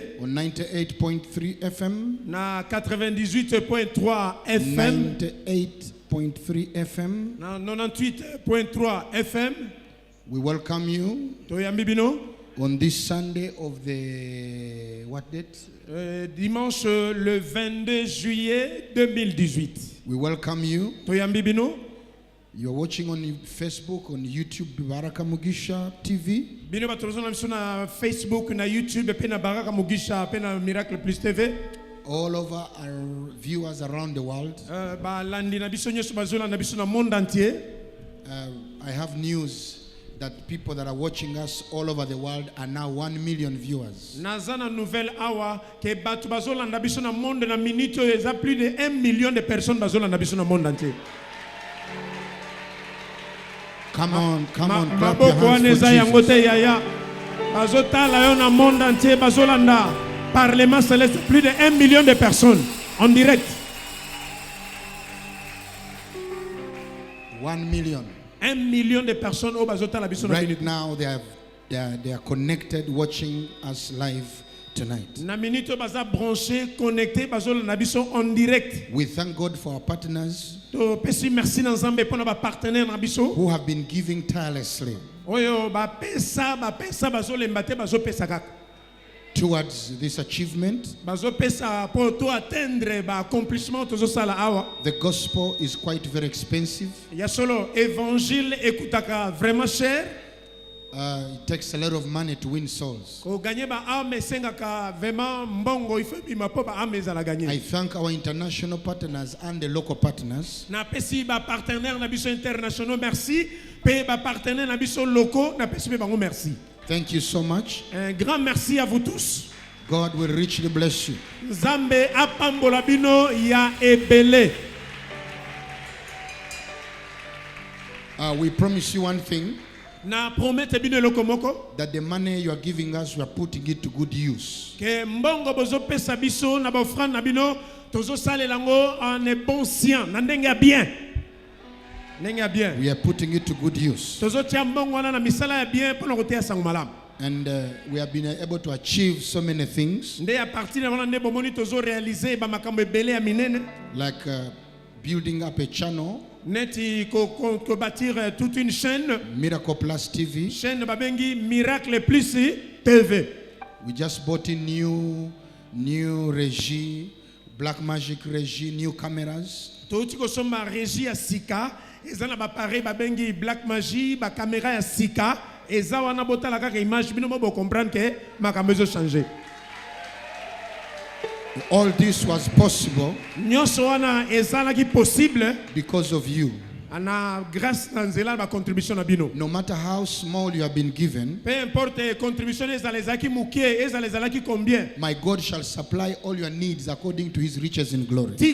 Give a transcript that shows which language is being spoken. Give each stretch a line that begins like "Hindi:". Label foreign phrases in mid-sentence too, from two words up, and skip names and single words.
English: on 98.3 FM,
Lingala: na 98.3 FM, 98.3 FM, na 98.3 FM.
English: We welcome you on this Sunday of the what date?
French: Dimanche le 22 juillet 2018.
English: We welcome you. You're watching on Facebook, on YouTube, Baraka Mugisha TV.
Lingala: Bino batozona na Facebook, na YouTube, pena Baraka Mugisha, pena Miracle Plus TV.
English: All over our viewers around the world.
Lingala: Ba landi na biso nyoso bazona na biso na
French: monde entier.
English: I have news that people that are watching us all over the world are now 1 million viewers.
Lingala: Nazana nouvelle awa ke batu bazola na biso na monde na minute eza
French: plus de 1 million de personnes
Lingala: bazola na biso na
French: monde entier.
English: Come on, clap your hands for Jesus.
Lingala: Bazotala yo na
French: monde entier,
Lingala: bazolanda
French: Parlement céleste, plus de 1 million de personnes en direct.
Lingala: 1 million.
French: 1 million de personnes au
Lingala: bazotala biso na
English: right minute. now they are connected, watching us live tonight.
Lingala: Na minute baza
French: branché, connecté,
Lingala: bazolanda biso
French: en direct.
English: We thank God for our partners
Lingala: Merci na Nzambe pona ba partenaire na biso
English: who have been giving tirelessly
Lingala: oyo ba pesa bazolemba te bazopesa kaka
English: towards this achievement.
Lingala: Bazopesa pour to atteindre ba accomplissement tozosala awa.
English: The gospel is quite very expensive.
Lingala: Ya solo évangile ekutaka
French: vraiment cher.
English: It takes a lot of money to win souls. I thank our international partners and the local partners.
French: Merci.
English: Thank you so much.
French: Un grand merci à vous tous.
English: God will richly bless you.
Lingala: Nzambe apambola bino ya ebele.
English: We promise you one thing.
Lingala: Na promete bino lokomoko
English: that the money you are giving us, we are putting it to good use.
Lingala: Que mbongo bozo pesa biso na ba offrande na bino tozo sale lango
French: en bon sien
Lingala: na ndenge bien. Ndenge bien.
English: We are putting it to good use.
Lingala: Tozo tia mbongo na misala ya bien pour kotea sango malamu.
English: And we have been able to achieve so many things.
Lingala: Nde
French: a partir
Lingala: na nde bomoni tozo réaliser ba makambo ebele ya minene.
English: Like building up a channel.
Lingala: Neti ko
French: bâtir toute une chaîne.
Lingala: Miracle Plus TV. Chaîne babengi Miracle Plus TV.
English: We just bought in new regie, Black Magic regie, new cameras.
Lingala: Touti ko soma regie ya sika, ezana ba pare babengi Black Magic, ba caméra ya sika, eza wana botala kaka image bino mo
French: comprendre que
Lingala: makambo ezo changer.
English: All this was possible because of you. No matter how small you have been given, my God shall supply all your needs according to his riches in glory.